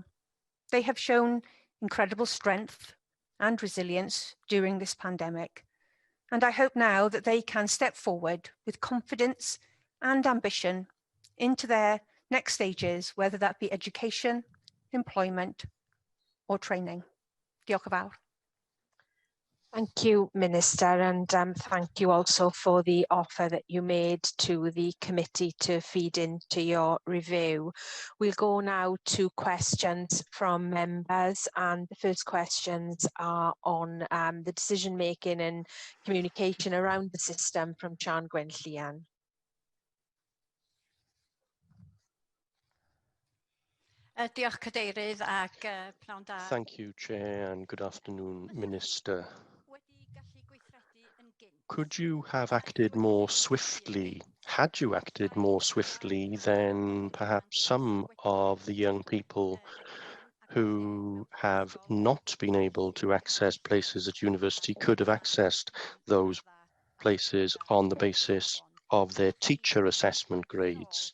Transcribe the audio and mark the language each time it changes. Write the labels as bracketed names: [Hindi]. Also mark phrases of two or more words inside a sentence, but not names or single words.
[English] They have shown incredible strength and resilience during this pandemic, and I hope now that they can step forward with confidence and ambition into their next stages, whether that be education, employment, or training. [Welsh] Diolch yn fawr. [English] Thank you, Minister, and thank you also for the offer that you made to the committee to feed into your review. We'll go now to questions from members, and the first questions are on the decision-making and communication around the system from Sian Gwenllian. [Welsh] Diolch Cadeirydd ac pnawn da. [English] Thank you, Chair, and good afternoon, Minister. Could you have acted more swiftly, had you acted more swiftly than perhaps some of the young people who have not been able to access places at university could have accessed those places on the basis of their teacher assessment grades?